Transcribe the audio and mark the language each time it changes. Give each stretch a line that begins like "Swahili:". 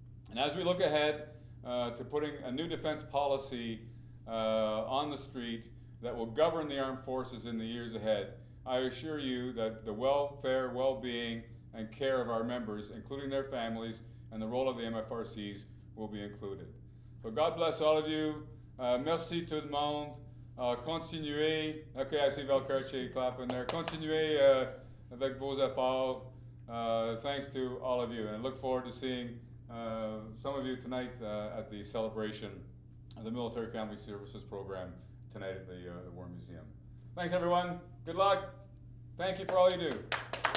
English: And as we look ahead to putting a new defense policy on the street that will govern the armed forces in the years ahead, I assure you that the welfare, well-being, and care of our members, including their families, and the role of the MFRCs will be included. So God bless all of you.
French: Merci tout le monde. Continuez.
English: Ok, I see Valcarce clapping there.
French: Continuez avec vos efforts.
English: Thanks to all of you, and I look forward to seeing some of you tonight at the celebration of the Military Family Services Program tonight at the War Museum. Thanks, everyone. Good luck. Thank you for all you do.